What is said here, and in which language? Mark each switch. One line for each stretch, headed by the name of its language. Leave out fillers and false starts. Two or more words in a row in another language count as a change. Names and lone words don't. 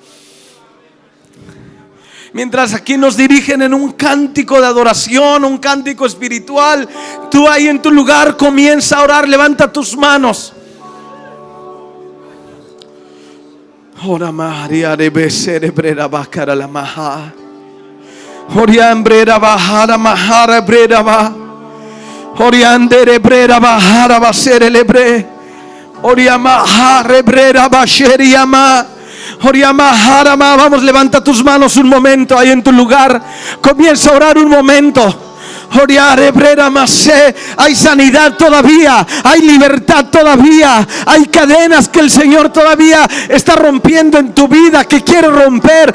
Spanish: Mientras aquí nos dirigen en un cántico de adoración, un cántico espiritual, tú ahí en tu lugar comienza a orar. Levanta tus manos. Ora María de Beserebrera Bacara la Maha. Oriambrera Bajara Mahara Brera Ba. Oriandere Brera Bajara Basere Lebre. Oriamahare Brera Basheriama. Oriamaharama. Vamos, levanta tus manos un momento ahí en tu lugar. Comienza a orar un momento. Hay sanidad todavía, hay libertad todavía, hay cadenas que el Señor todavía está rompiendo en tu vida, que quiere romper.